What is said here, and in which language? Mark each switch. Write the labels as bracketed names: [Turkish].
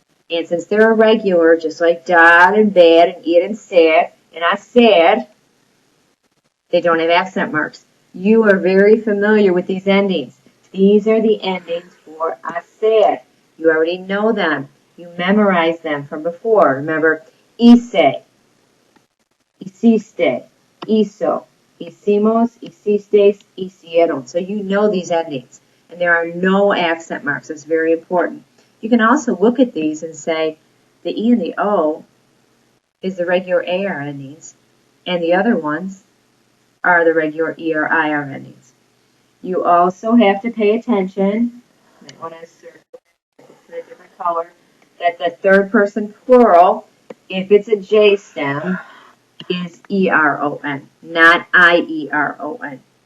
[English] And since they're irregular, just like dar and ver and ir and ser and hacer, they don't have accent marks. You are very familiar with these endings. These are the endings for hacer. You already know them. You memorized them from before. [Spanish] Remember, hice, hiciste, hizo, hicimos, hicisteis, hicieron. [English] So you know these endings. And there are no accent marks. That's very important. You can also look at these and say the E and the O is the regular AR endings. And the other ones are the regular E or IR endings. You also have to pay attention, you might want to circle in a different color, that the third person plural, if it's a J stem, is E-R-O-N, not I-E-R-O-N.